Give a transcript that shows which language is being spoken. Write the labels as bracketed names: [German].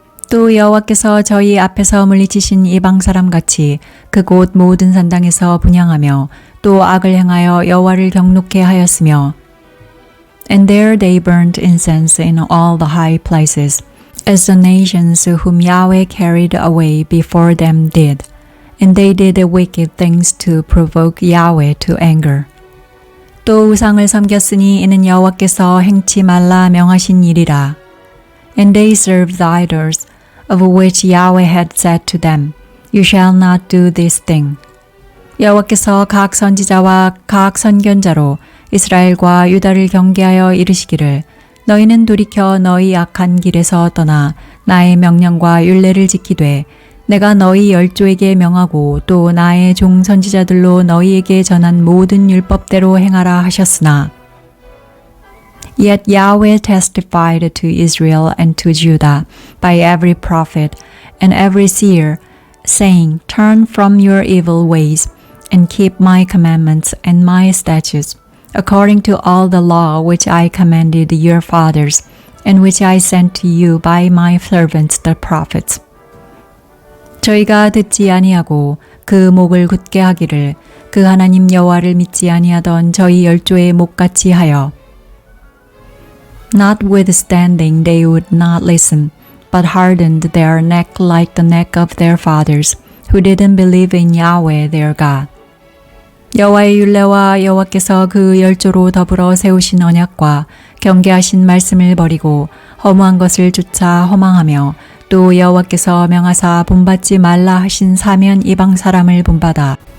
[Korean] 또 여호와께서 저희 앞에서 물리치신 이방 사람같이 그곳 모든 산당에서 분향하며 또 악을 행하여 여호와를 경노케 하였으며 [English] And there they burnt incense in all the high places, as the nations whom Yahweh carried away before them did, and they did wicked things to provoke Yahweh to anger. [Korean] 또 우상을 섬겼으니 이는 여호와께서 행치 말라 명하신 일이라. [English] And they served the idols, of which Yahweh had said to them, You shall not do this thing. [Korean] 여호와께서 각 선지자와 각 선견자로 이스라엘과 유다를 경계하여 이르시기를 너희는 돌이켜 너희 악한 길에서 떠나 나의 명령과 율례를 지키되 내가 너희 열조에게 명하고 또 나의 종 선지자들로 너희에게 전한 모든 율법대로 행하라 하셨으나 [English] Yet Yahweh testified to Israel and to Judah by every prophet and every seer, saying, Turn from your evil ways and keep my commandments and my statutes, according to all the law which I commanded your fathers, and which I sent to you by my servants the prophets. [Korean] 저희가 듣지 아니하고 그 목을 굳게 하기를 그 하나님 여호와를 믿지 아니하던 저희 열조의 목같이 하여 [English] Notwithstanding, they would not listen, but hardened their neck like the neck of their fathers, who didn't believe in Yahweh their God. [Korean] 여호와의 율례와 여호와께서 그 열조로 더불어 세우신 언약과 경계하신 말씀을 버리고 허무한 것을 쫓아 허망하며 또 여호와께서 명하사 본받지 말라 하신 사면 이방 사람을 본받아